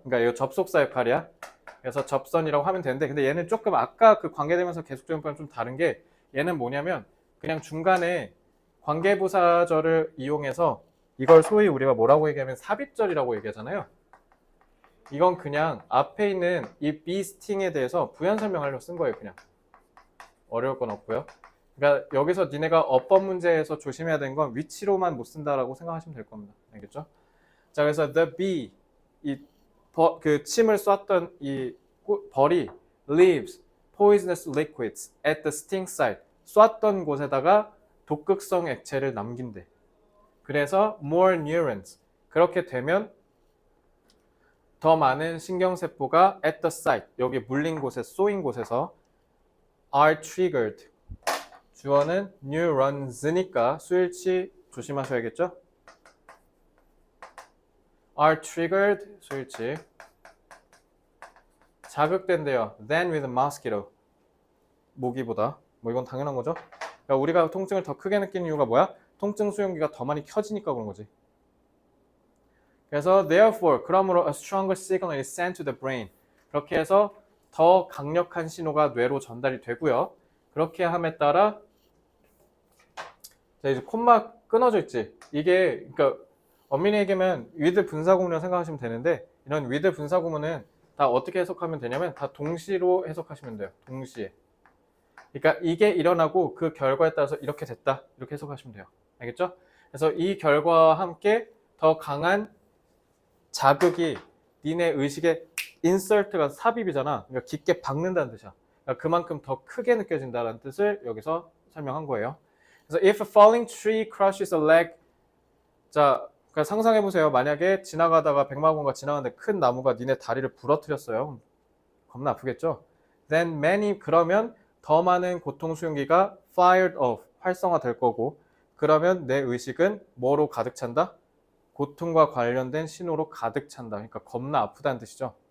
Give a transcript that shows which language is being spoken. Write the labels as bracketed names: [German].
[Korean] 그러니까 이거 접속사 역할이야. 그래서 접선이라고 하면 되는데, 근데 얘는 조금 아까 그 관계대명사 계속적용법은 좀 다른 게, 얘는 뭐냐면 그냥 중간에 관계부사절을 이용해서 이걸 소위 우리가 뭐라고 얘기하면 삽입절이라고 얘기하잖아요. 이건 그냥 앞에 있는 이 be sting에 대해서 부연 설명하려고 쓴 거예요. 그냥 어려울 건 없고요. 그러니까 여기서 니네가 어법 문제에서 조심해야 되는 건 위치로만 못 쓴다라고 생각하시면 될 겁니다. 알겠죠? 자, 그래서 [English] the bee, [Korean] 그 침을 쐈던 이 벌이 [English] leaves poisonous liquids at the sting site. [Korean] 쐈던 곳에다가 독극성 액체를 남긴대. 그래서 [English] more neurons. [Korean] 그렇게 되면 더 많은 신경세포가 [English] at the site. [Korean] 여기 물린 곳에 쏘인 곳에서 [English] are triggered. [Korean] 주어는 neurons니까 수일치 조심하셔야겠죠? [English] are triggered 수일치. [Korean] 자극된대요. [English] than with mosquito. [Korean] 모기보다. 뭐 이건 당연한 거죠. 그러니까 우리가 통증을 더 크게 느끼는 이유가 뭐야? 통증 수용기가 더 많이 켜지니까 그런 거지. 그래서 [English] therefore, [Korean] 그러므로 [English] a stronger signal is sent to the brain. [Korean] 그렇게 해서 더 강력한 신호가 뇌로 전달이 되고요. 그렇게 함에 따라 자, 이제 콤마 끊어져 있지. 이게 그러니까 엄밀히 얘기하면 with 분사구문이라고 생각하시면 되는데 이런 with 분사구문은 다 어떻게 해석하면 되냐면 다 동시로 해석하시면 돼요. 동시에. 그러니까 이게 일어나고 그 결과에 따라서 이렇게 됐다. 이렇게 해석하시면 돼요. 알겠죠? 그래서 이 결과와 함께 더 강한 자극이 니네 의식에 insert가 삽입이잖아. 그러니까 깊게 박는다는 뜻이야. 그러니까 그만큼 더 크게 느껴진다는 뜻을 여기서 설명한 거예요. 그래서 [English] if a falling tree crushes a leg, [Korean] 자, 그러니까 상상해 보세요. 만약에 지나가다가 백마공과 지나가는데 큰 나무가 니네 다리를 부러뜨렸어요. 겁나 아프겠죠? [English] Then many, [Korean] 그러면 더 많은 고통 수용기가 [English] fired off, [Korean] 활성화될 거고, 그러면 내 의식은 뭐로 가득 찬다? 고통과 관련된 신호로 가득 찬다. 그러니까 겁나 아프다는 뜻이죠.